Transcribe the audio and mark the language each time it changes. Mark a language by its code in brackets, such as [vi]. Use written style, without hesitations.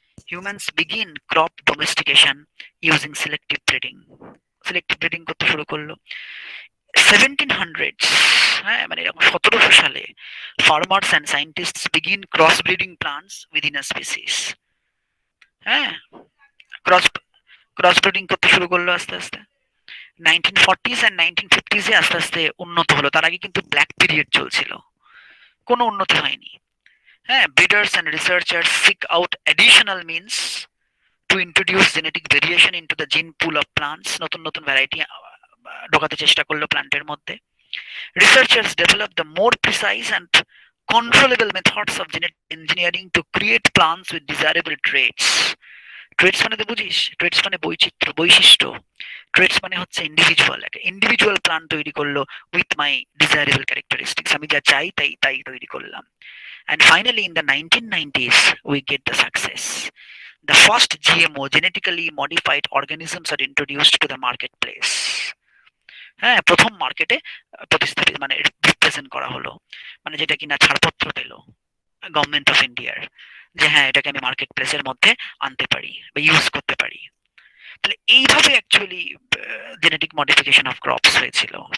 [en] humans begin crop domestication using [bn] selective breeding, selective breeding করতে শুরু করলো 1700s, হ্যাঁ, মানে এরকম 1700 সালে [en] Farmers and scientists begin cross breeding plants within a species. [bn] হ্যাঁ, ক্রস ক্রস ব্রিডিং করতে শুরু করলো আস্তে আস্তে 1940s অ্যান্ড 1950s এ আস্তে আস্তে উন্নত হলো। তার আগে কিন্তু ব্ল্যাক পিরিয়ড চলছিল, কোনো উন্নতি হয়নি। [en] হ্যাঁ, breeders and researchers seek out additional means to introduce genetic variation into the gene pool of plants, [bn] নতুন নতুন ভ্যারাইটি ঢোকাতে চেষ্টা করলো প্ল্যান্টের মধ্যে। [en] Researchers develop the more precise and controllable methods of genetic engineering to create plants with desirable traits. [bn] Trades মানে তো বুঝিস, ট্রেডস মানে বৈচিত্র্য, বৈশিষ্ট্য। ট্রেডস মানে হচ্ছে ইন্ডিভিজুয়াল, একটা ইন্ডিভিজুয়াল প্লান্ট তৈরি করলো [en] with my desirable characteristics, [bn] আমি যা চাই তাই তাই তৈরি করলাম। [en] And finally, in the 1990s, we get the success. The first GMO, genetically modified organisms, are introduced to the marketplace. [bn] হ্যাঁ, প্রথম মার্কেটে প্রতিস্থাপিত, মানে রিপ্রেজেন্ট করা হলো, মানে যেটা কিনা ছাড়পত্র পেল গভর্নমেন্ট অফ ইন্ডিয়ার, যে হ্যাঁ এটাকে আমি মার্কেট প্লেসের মধ্যে আনতে পারি বা ইউজ করতে পারি। তাহলে এইভাবে actually genetic modification of crops হয়েছিল।